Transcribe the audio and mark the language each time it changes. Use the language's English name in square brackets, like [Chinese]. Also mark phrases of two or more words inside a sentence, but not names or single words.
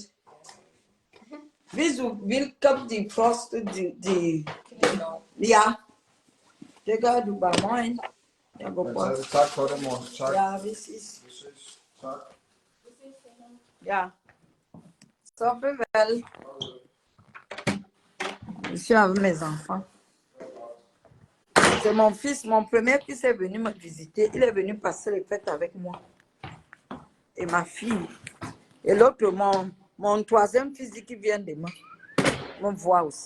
[Danish] Hvis du vil købe de frost, ja, det gør du bare morgen. Jeg går på. Tak for det, mor. Tak. Ja, vi ses. Tak. Ja. Så farvel. [French] Je suis avec mes enfants. C'est mon fils, mon premier fils est venu me visiter. Il est venu passer les fêtes avec moi. Et ma fille. Et l'autre, mon troisième fils qui vient de me voir aussi.